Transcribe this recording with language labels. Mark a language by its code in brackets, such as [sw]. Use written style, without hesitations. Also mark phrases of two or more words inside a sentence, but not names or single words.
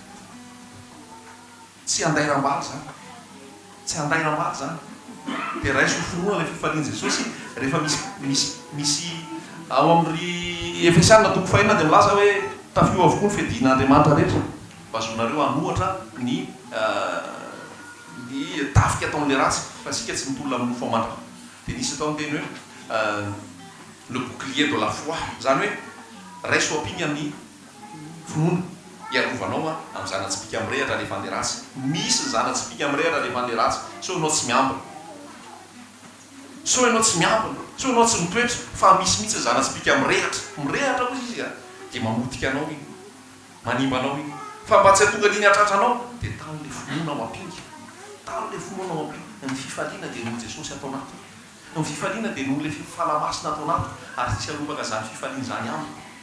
[mg] tsy andairam-bary zany tsy andairam-bary zany dia raha iso finoana le fifaliany Jesosy rehefa misy ao amin'ny Efesiana toko fahinana dia milaza hoe tafio avokoa ny fiadin'Andriamanitra rehetra mba azonareo anohatra ny tafika ataon'le ratsy fa sika tsy mitolona amin'ny mofo amandrana dia nisy atao ny teny hoe [fr] le bouclier de la foi [mg] zany hoe raiso ampiny amin'ny finoana hiarovanao a amin'ny zanatsipika mirehatra rehefa andeha ratsy misy zanatsipika mirehatra rehefa andeha ratsy so ianao tsy miambina so ianao tsy miambina so ianao tsy mitoetra fa misy mihitsy zanatsipika mirehatra ozy izy a dia mamotika anao iny manimba anao iny fa mba tsy hatonga liny atratranao dia tamin'le finoana ao ampingy tamin'le finoana ao ampingy ny fifaliana dia noho Jesosy atao anaty ny fifaliana dia noho le fifalamasina atao anaty ary tsy alobaka zany fifaliana zany aminy